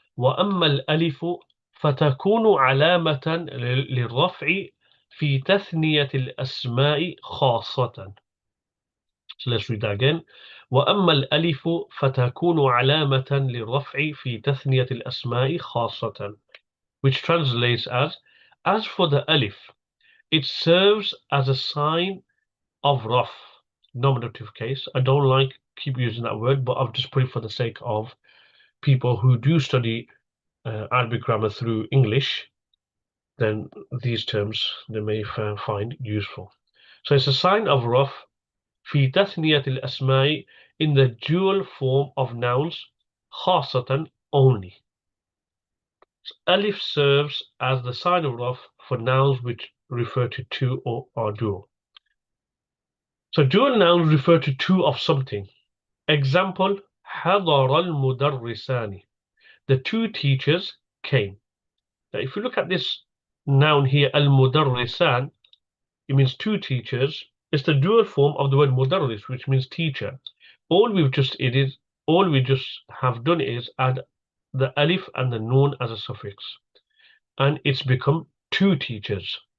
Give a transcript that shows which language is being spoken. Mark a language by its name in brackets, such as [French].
[Arabic] وَأَمَّا الْأَلِفُ فَتَكُونُ عَلَامَةً لِلرَّفْعِ في تثنية الأسماء خاصة. [English] So let's read that again. [Arabic] وأما الألف فتكون علامة للرفع في تثنية الأسماء خاصة, [English] which translates as for the alif, it serves as a sign of raf, nominative case. I don't keep using that word, but I've just put it for the sake of people who do study Arabic grammar through English. Then these terms they may find useful. So it's a sign of raf [Arabic] في تثنية الأسماء, [English] in the dual form of nouns [Arabic] خاصة [English] only. So alif serves as the sign of raf for nouns which refer to two or are dual. So dual nouns refer to two of something. [Arabic] Example, حضر المدرسان. [English] The two teachers came. Now, if you look at this noun here, al-mudarrisan, it means two teachers. It's the dual form of the word mudarris, which means teacher. All we just have done is add the alif and the noon as a suffix, and it's become two teachers.